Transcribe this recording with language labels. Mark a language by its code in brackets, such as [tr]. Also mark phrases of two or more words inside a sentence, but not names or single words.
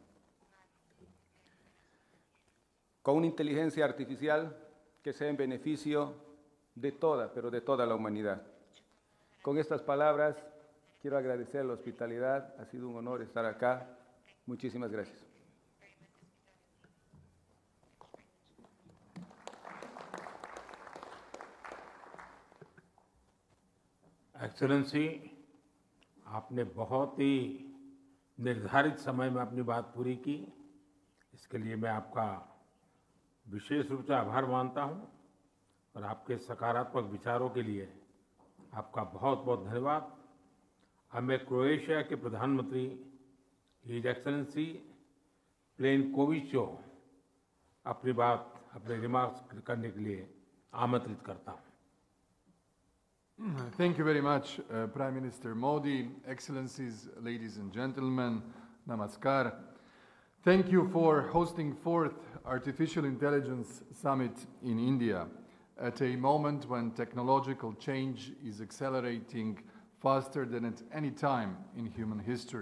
[es] Con una inteligencia artificial que sea en beneficio de toda, pero de toda la humanidad. Con estas palabras, quiero agradecer la hospitalidad. Ha sido un honor estar acá. Muchísimas gracias. [hi] एक्सेलेंसी, आपने बहुत ही निर्धारित समय में अपनी बात पूरी की। इसके लिए मैं आपका विशेष रूप से आभार मानता हूं और आपके सकारात्मक विचारों के लिए आपका बहुत बहुत धन्यवाद। अब मैं क्रोएशिया के प्रधानमंत्री [en] His Excellency [hi] प्लेनकोविचो अपने रिमार्क्स करने के लिए आमंत्रित करता हूं। [en] Thank you very much, Prime Minister Modi, Excellencies, ladies and gentlemen, namaskar. Thank you for hosting 4th Artificial Intelligence Summit in India at a moment when technological change is accelerating faster than at any time in human history.